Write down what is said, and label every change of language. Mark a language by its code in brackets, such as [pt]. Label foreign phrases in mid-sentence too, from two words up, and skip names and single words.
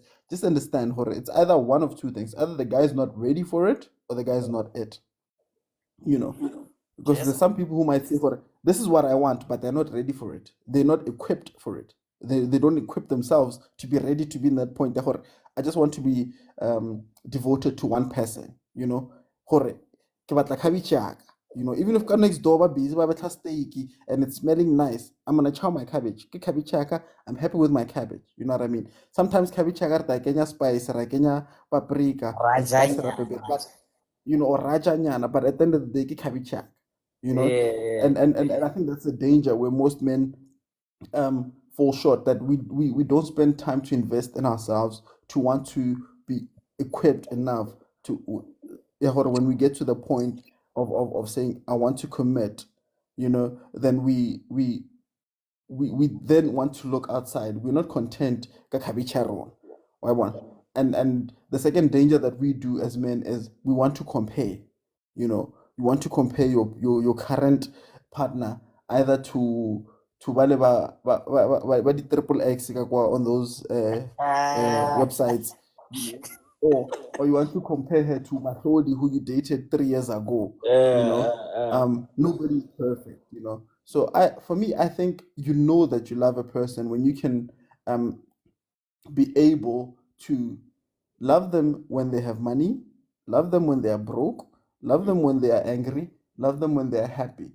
[en] Just understand, Hore, it's either one of two things. Either the guy is not ready for it, or the guy is not it. You know, because Yes. there's some people who might say, Hore, this is what I want, but they're not ready for it. They're not equipped for it. They don't equip themselves to be ready to be in that point. Hore, I just want to be devoted to one person. You know, [st] Hore, ke batla cabbage yaka. [en] You know, even if ka next door [st] ba busy ba betla [en] steak and it's smelling nice, I'm gonna chow my cabbage. [st] Ke cabbage yaka, [en] I'm happy with my cabbage. You know what I mean? Sometimes [st] cabbage yaka ra kenya spice, ra kenya paprika, [en] and spice it up a bit. But you know, or rajanyana, but at the end of the day, [st] ke cabbage yaka. [en] You know, Yeah, and I think that's a danger where most men fall short, that we don't spend time to invest in ourselves, to want to be equipped enough to, yeah, hold on, when we get to the point of saying I want to commit, you know, then we then want to look outside. We're not content [st] ka khabitjha rona. [en] Why one? And the second danger that we do as men is we want to compare. You know, you want to compare your current partner either to [st] ba di [en] triple X [st] ka kwa [en] on those websites, you know, or you want to compare her to Matlodi who you dated 3 years ago. You know, nobody's perfect. You know, so for me, I think you know that you love a person when you can um be able to love them when they have money, love them when they are broke, love them when they are angry, love them when they are happy.